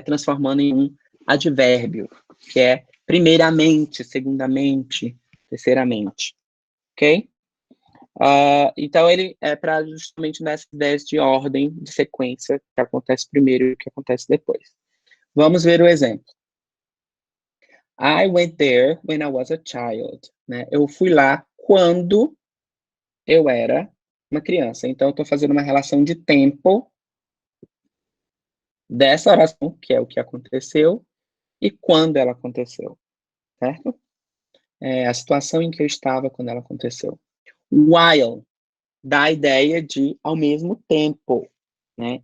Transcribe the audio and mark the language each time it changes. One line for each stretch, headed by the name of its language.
Portuguese: Transformando em um advérbio, que é primeiramente, segundamente, terceiramente, ok? Então, ele é para justamente nessas ideias de ordem, de sequência, que acontece primeiro e o que acontece depois. Vamos ver o exemplo.
English: I went there when I was a child.
Portuguese: Né? Eu fui lá quando eu era uma criança. Então, eu estou fazendo uma relação de tempo dessa oração, que é o que aconteceu, e quando ela aconteceu, certo? A situação em que eu estava quando ela aconteceu. While dá a ideia de ao mesmo tempo, né?